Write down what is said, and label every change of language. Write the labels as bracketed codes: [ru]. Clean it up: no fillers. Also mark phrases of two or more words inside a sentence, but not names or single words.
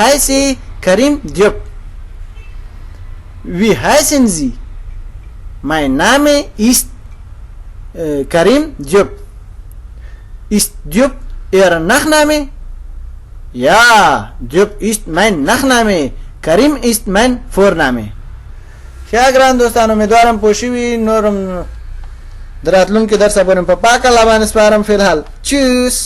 [de] Ich heiße Karim Diop. wie heißen Sie? Mein Name ist Karim Diop. Ist Diop Ihr Nachname? Ja, Diop ist mein Nachname. Karim ist mein Vorname. [ps] ښه ګران دوستان امیدوارم پوه شوي نورم د راتلونکي درس به په پاک الله باندې سپارم. فی الحال چوس.